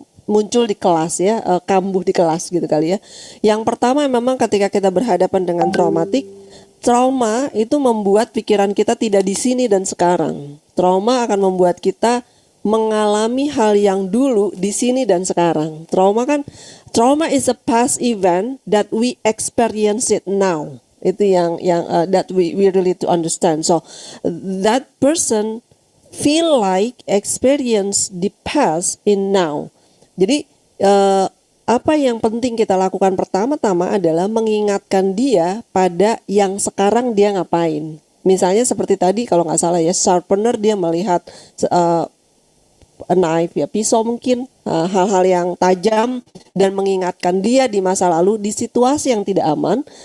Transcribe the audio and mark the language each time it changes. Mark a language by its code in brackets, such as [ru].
[id] muncul di kelas ya, kambuh di kelas gitu kali ya. Yang pertama memang ketika kita berhadapan dengan traumatik, trauma itu membuat pikiran kita tidak di sini dan sekarang. Trauma akan membuat kita mengalami hal yang dulu di sini dan sekarang. [en] Trauma is a past event that we experience it now. [id] Itu yang [en] that we really to understand. So that person feel like experience the past in now. [id] Jadi apa yang penting kita lakukan pertama-tama adalah mengingatkan dia pada yang sekarang dia ngapain. Misalnya seperti tadi kalau nggak salah ya, sharpener, dia melihat [en] a knife [id] ya, pisau mungkin, hal-hal yang tajam, dan mengingatkan dia di masa lalu di situasi yang tidak aman.